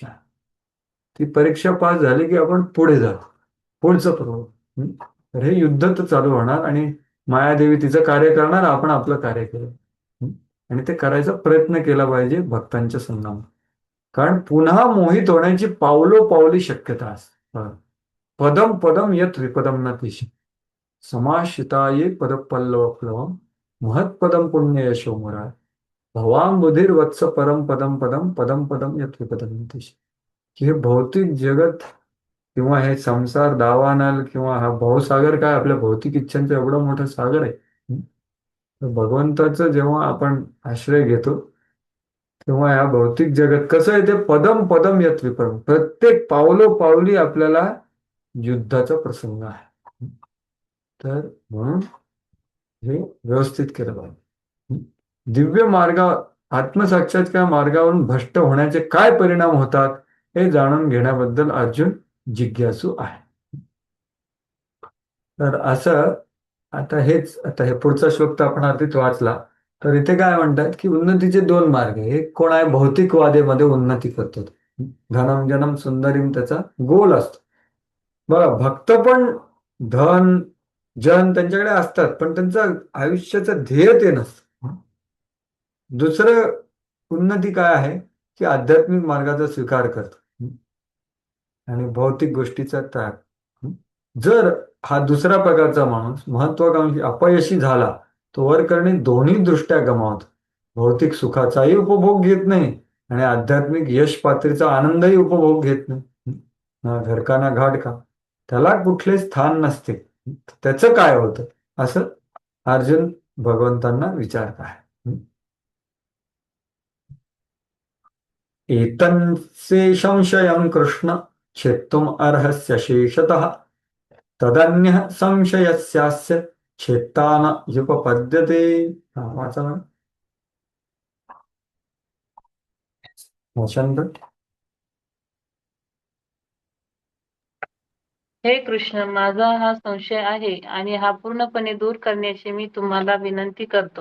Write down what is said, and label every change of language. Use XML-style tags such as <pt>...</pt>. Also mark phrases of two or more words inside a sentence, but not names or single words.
<mr>ती परीक्षा पास झाली की आपण पुढे जाऊ, पुढचं प्रलोभन. तर हे युद्ध तर चालू होणार आणि मायादेवी तिचं कार्य करणार, आपण आपलं कार्य केलं. आणि ते करायचा प्रयत्न केला पाहिजे भक्तांच्या संघामध्ये. कारण पुन्हा मोहित होण्याची पावलोपावली शक्यता असते.</mr> <sa>पदम पदम यत विपदम न तिशी समाश्रिताये पदपल्लवप्लवम महत्पदम पुण्य यशो मुरार भवांबुधीर्वत्स परम पदम पदम पदम पदम यत विपदम न तिशी.</sa> <mr>की हे भौतिक जगत किंवा हे संसार दावानल किंवा हा भवसागर, काय आपल्या भौतिक इच्छांचं एवढं मोठं सागर आहे. तर भगवंताचं जेव्हा आपण आश्रय घेतो तेव्हा या भौतिक जगत कसं आहे, ते</mr> <sa>पदम पदम यत विपदम,</sa> <mr>प्रत्येक पावलोपावली आपल्याला युद्धाचा प्रसंग आहे. तर म्हणून हे व्यवस्थित केलं पाहिजे. दिव्य मार्ग, आत्मसाक्षात्कार मार्गावरून भ्रष्ट होण्याचे काय परिणाम होतात हे जाणून घेण्याबद्दल अर्जुन जिज्ञासू आहे. तर असं आता हे पुढचा श्लोक तर आपण आधीच वाचला. तर इथे काय म्हणतात की उन्नतीचे दोन मार्ग आहे. एक कोण आहे? भौतिकवादेमध्ये उन्नती करतो,</mr> <sa>धनम जनम सुंदरीम</sa> <mr>त्याचा गोल असतो. बघा, भक्त पण धन जन त्यांच्याकडे असतात, पण त्यांचं आयुष्याचं ध्येय ते नसतं. दुसरं उन्नती काय आहे की आध्यात्मिक मार्गाचा स्वीकार करतो आणि भौतिक गोष्टीचा त्याग. जर हा दुसरा प्रकारचा माणूस महत्वाकांक्षी अपयशी झाला, तो वर करणे दोन्ही दृष्ट्या गमावतो. भौतिक सुखाचाही उपभोग घेत नाही आणि आध्यात्मिक यश पात्रीचा आनंदही उपभोग घेत नाही.</mr> <hi>ना घर का ना घाट का,</hi> <mr>त्याला कुठले स्थान नसते. त्याचं काय होतं? असं अर्जुन भगवंतांना विचारत आहे.</mr> <sa>एतन्से संशयं कृष्ण छेत्तुम अर्हस्य शेषतः तदन्यः संशयस्यास्य छेत्ता न युपपद्यते.</sa> <mr>वाचा ना. वसंत. हे कृष्ण, माझा हा संशय आहे आणि हा पूर्णपणे दूर करण्याची मी तुम्हाला विनंती करतो.</mr>